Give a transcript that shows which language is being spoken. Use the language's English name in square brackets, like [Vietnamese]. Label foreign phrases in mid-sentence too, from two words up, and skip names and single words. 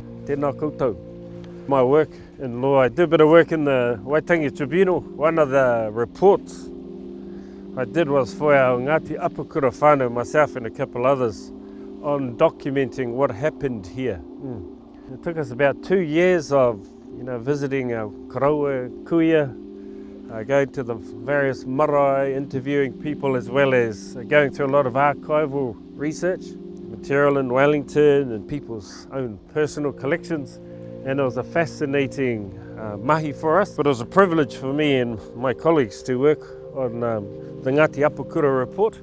[Māori] tēnā koutou. [English] My work in law, I do a bit of work in the Waitangi Tribunal. One of the reports I did was for our Ngāti Apakura whānau, myself and a couple others, on documenting what happened here. It took us about 2 years of visiting our [Māori] karaua kuia, [English] going to the various marae, interviewing people, as well as going through a lot of archival research, material in Wellington and people's own personal collections. And it was a fascinating mahi for us, but it was a privilege for me and my colleagues to work on the Ngāti Apakura report.